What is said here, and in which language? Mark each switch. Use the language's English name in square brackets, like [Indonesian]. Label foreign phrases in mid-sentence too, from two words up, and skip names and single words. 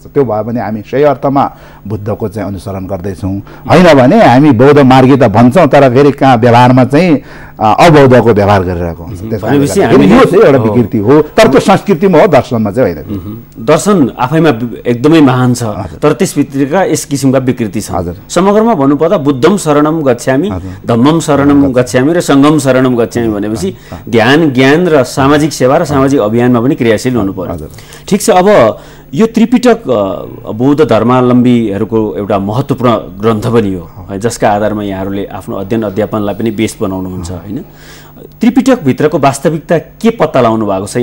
[Nepali] त्यो भयो भने हामी सही अर्थमा बुद्धको चाहिँ अनुसरण गर्दैछौँ, होइन भने हामी बौद्ध मार्गी त भन्छौँ तर फेरि कहाँ व्यवहारमा चाहिँ अबौद्धको व्यवहार गरिरहेको हुन्छ। त्यसपछि यो चाहिँ एउटा विकृति हो, तर त्यो संस्कृतिमा हो, दर्शनमा चाहिँ होइन। दर्शन आफैमा एकदमै महान छ, तर त्यसभित्रका यस किसिमका विकृति छ। समग्रमा भन्नुपर्दा [Pali] बुद्धम शरणम गच्छामि, धम्मम शरणम गच्छामि [Nepali] र [Pali] सङ्घम शरणम गच्छामि [Nepali] भनेपछि ध्यान, ज्ञान र सामाजिक सेवा र सामाजिक अभियानमा पनि क्रियाशील हुनु पर्यो। ठिक छ, अब यो त्रिपिटक बौद्ध धर्मावलम्बीहरूको एउटा महत्त्वपूर्ण ग्रन्थ पनि हो, जसका आधारमा यहाँहरूले आफ्नो अध्ययन अध्यापनलाई पनि बेस बनाउनुहुन्छ होइन। त्रिपिटकभित्रको वास्तविकता के पत्ता लगाउनु भएको छ?